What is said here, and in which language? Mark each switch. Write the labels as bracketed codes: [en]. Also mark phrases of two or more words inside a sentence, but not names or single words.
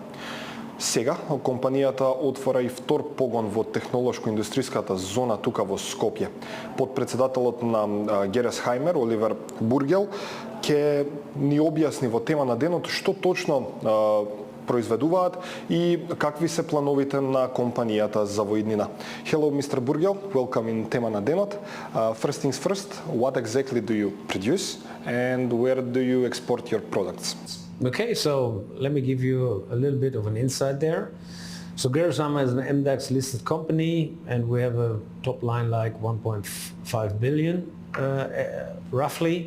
[mk] Сега, компанијата отвора и втор погон во технолошко-индустријската зона тука во Скопје. Потпретседателот на Гересхајмер, Оливер Бругел, ќе ни објасни во тема на денот што точно произведуваат и какви се плановите на компанијата за во иднина. [en] Hello, Mr. Бругел. Welcome in Тема на денот. First things first, what exactly do you produce and where do you export your products? Okay, so let me give you a little bit of an insight there. So Geresхајмер is an MDAX listed company and we have a top line like 1.5 billion roughly.